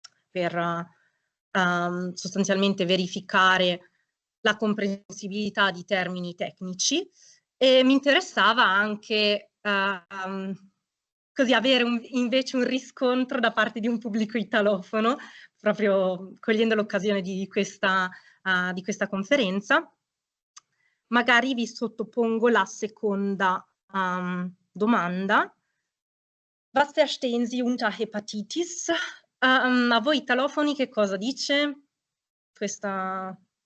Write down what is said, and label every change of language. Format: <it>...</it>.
<it>per sostanzialmente verificare la comprensibilità di termini tecnici, e mi interessava anche così avere invece un riscontro da parte di un pubblico italofono, proprio cogliendo l'occasione di questa conferenza. Magari vi sottopongo la seconda domanda.</it> <de>Was verstehen Sie unter Hepatitis?</de> <it>A voi italofoni che cosa dice questa?</it>